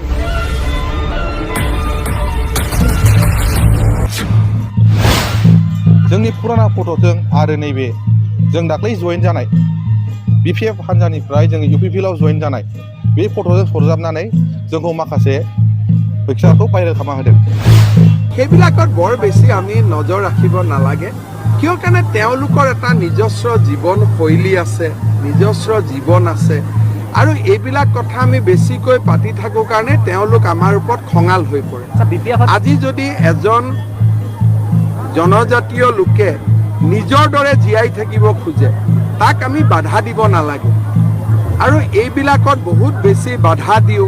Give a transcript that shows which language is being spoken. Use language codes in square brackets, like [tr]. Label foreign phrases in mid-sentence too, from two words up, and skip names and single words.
[brx] जोंनि पुराना फट'जों आरो नैबे जों दाख्लै जयेन जानाय बिपिएफ हान्जानिफ्राय जों इउपिपिएलआव जयेन जानाय बे फट'जों सरजाबनानै जोंखौ माखासे फैसाखौ भाइरेल खालामना होदों। [as] সেইবিলাকত বৰ বেছি আমি নজৰ ৰাখিব নালাগে, কিয় কাৰণে তেওঁলোকৰ এটা নিজস্ব জীৱন শৈলী আছে, নিজস্ব জীৱন আছে আৰু এইবিলাক কথা আমি বেছিকৈ পাতি থাকোঁ কাৰণে তেওঁলোক আমাৰ ওপৰত খঙাল হৈ পৰে। আজি যদি এজন জনজাতীয় লোকে নিজৰ দৰে জীয়াই থাকিব খোজে তাক আমি বাধা দিব নালাগে আৰু এইবিলাকত বহুত বেছি বাধা দিওঁ।